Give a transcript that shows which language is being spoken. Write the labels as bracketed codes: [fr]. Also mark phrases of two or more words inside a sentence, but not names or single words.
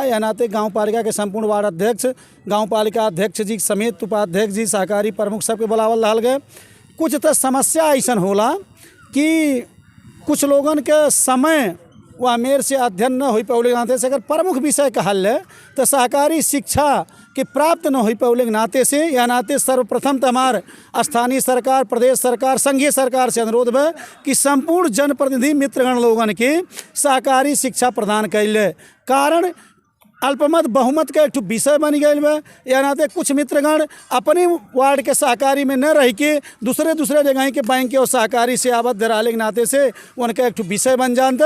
[bho] यह नाते गांव पालिका के संपूर्ण वार्ड अध्यक्ष, गांव पालिका अध्यक्ष जी समेत उपाध्यक्ष जी, सहकारी प्रमुख सबके बुलावल रहल गए। कुछ तो समस्या ऐसा होला कि कुछ लोगन के समय वह मेर से अध्ययन न हो पौले नाते से अगर प्रमुख विषय कहल है तो सहकारी शिक्षा के प्राप्त न हो पौले नाते से या नाते सर्वप्रथम तो हमार स्थानीय सरकार, प्रदेश सरकार, संघीय सरकार से अनुरोध है कि संपूर्ण जनप्रतिनिधि मित्रगण लोगन के सहकारी शिक्षा प्रदान कैले। कारण अल्पमत बहुमत का एक विषय बन गए बा, या नाते कुछ मित्रगण अपने वार्ड के सहकारी में न रह के दूसरे जगह के बैंक के और सहकारी से आबद्ध रहने के नाते से उनका एक विषय बन जानते।